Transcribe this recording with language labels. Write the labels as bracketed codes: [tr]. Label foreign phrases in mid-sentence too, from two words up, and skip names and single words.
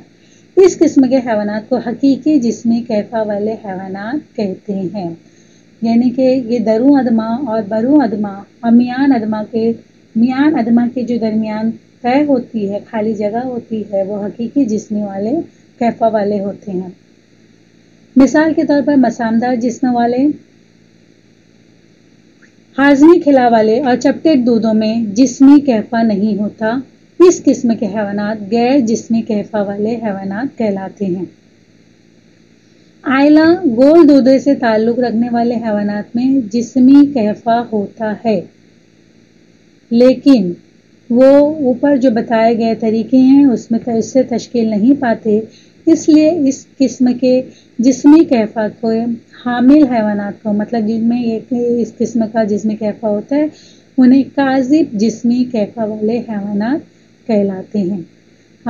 [ur] اس قسم کے حیوانات کو حقیقی جسمی کہفہ والے حیوانات کہتے ہیں، یعنی کہ یہ درو ادما اور برو ادما اور میان ادما کے جو درمیان طے ہوتی ہے، خالی جگہ ہوتی ہے، وہ حقیقی جسمی والے کہفہ والے ہوتے ہیں۔ مثال کے طور پر مسامدار جسم والے، ہاضمی خلا والے اور چپٹیٹ دودوں میں جسمی کہفہ نہیں ہوتا، اس قسم کے حیوانات غیر جسمی کہفہ والے حیوانات کہلاتے ہیں۔ آئلہ گول دودے سے تعلق رکھنے والے حیوانات میں جسمی کہفہ ہوتا ہے، لیکن وہ اوپر جو بتائے گئے طریقے ہیں اس سے تشکیل نہیں پاتے، اس لیے اس قسم کے جسمی کہفہ کو حامل حیوانات کو، مطلب جن میں اس قسم کا جسمی کہفہ ہوتا ہے، انہیں کاذب جسمی کہفہ والے حیوانات کہلاتے ہیں۔